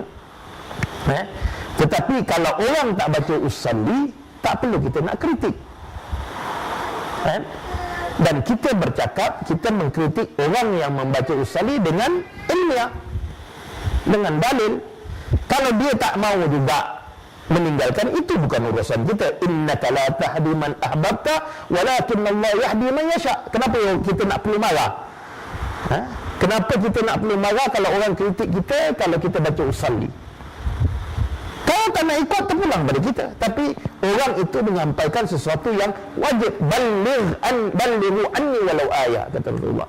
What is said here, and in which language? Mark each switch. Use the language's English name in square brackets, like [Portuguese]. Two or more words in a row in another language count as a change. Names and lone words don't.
[Malay] Tetapi kalau orang tak baca usalli, tak perlu kita nak kritik. Dan kita bercakap, kita mengkritik orang yang membaca usalli dengan ilmiah, dengan dalil. Kalau dia tak mau juga meninggalkan, itu bukan urusan kita. [Arabic] إنك لا تهدي من أحببت ولكن الله يهدي من يشاء. [Malay] Kenapa kita nak perlu marah? Kenapa kita nak perlu marah kalau orang kritik kita kalau kita baca usalli? Kalau tak nak ikut, terpulang pada kita. Tapi orang itu menyampaikan sesuatu yang wajib. [Arabic] بلغوا عني ولو آية, kata Rasulullah.